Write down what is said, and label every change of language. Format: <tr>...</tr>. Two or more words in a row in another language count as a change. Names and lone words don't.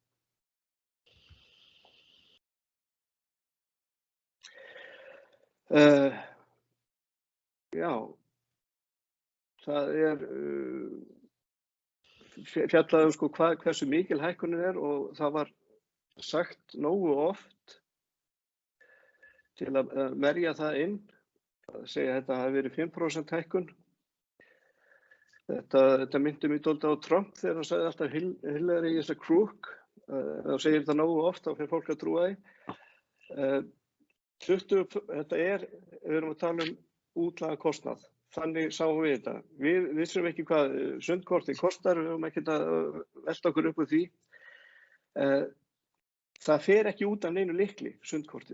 <is>Já, það er fjallað hversu mikil hækkunin er og það var sagt nógu oft til að merja það inn, að segja að þetta hafi verið 5% hækkun. Þetta myndi mig dálítið á Trump þegar hann sagði alltaf</is> <en>Hillary is a crook.</en> <is>Þá segir þetta nógu oft, þá fyrir fólk að trúa því. Við erum að tala útlaga kostnað. Þannig sáum við þetta. Við vissum ekki hvað sundkortið kostar, við höfum ekkert að velta okkur upp úr því. Það fer ekki út af neinu lykli, sundkortið.</is>